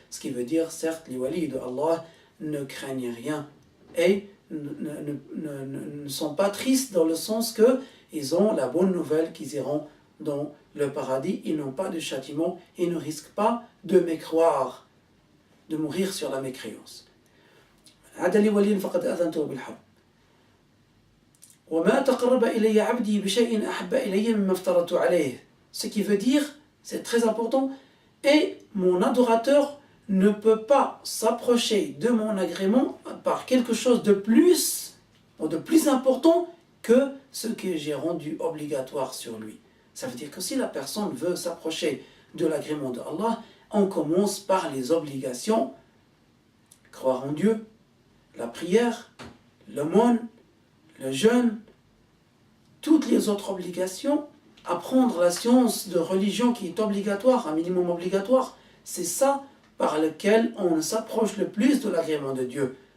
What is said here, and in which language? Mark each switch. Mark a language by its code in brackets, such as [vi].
[fr] Ce qui veut dire, certes, les walis de Allah ne craignent rien et ne sont pas tristes dans le sens que ils ont la bonne nouvelle qu'ils iront dans le paradis, ils n'ont pas de châtiment, ils ne risquent pas de mécroire, de mourir sur la mécréance. [ar] عدلي ولي فقد أذنته بالحرب وما تقرب إلي عبدي بشيء أحب إلي مما افترضت عليه. [fr] Ce qui veut dire, c'est très important, et mon adorateur ne peut pas s'approcher de mon agrément par quelque chose de plus ou de plus important que ce que j'ai rendu obligatoire sur lui. Ça veut dire que si la personne veut s'approcher de l'agrément de Allah, on commence par les obligations, croire en Dieu, la prière, l'aumône, le jeûne, toutes les autres obligations, apprendre la science de religion qui est obligatoire, un minimum obligatoire, c'est ça par lequel on s'approche le plus de l'agrément de Dieu.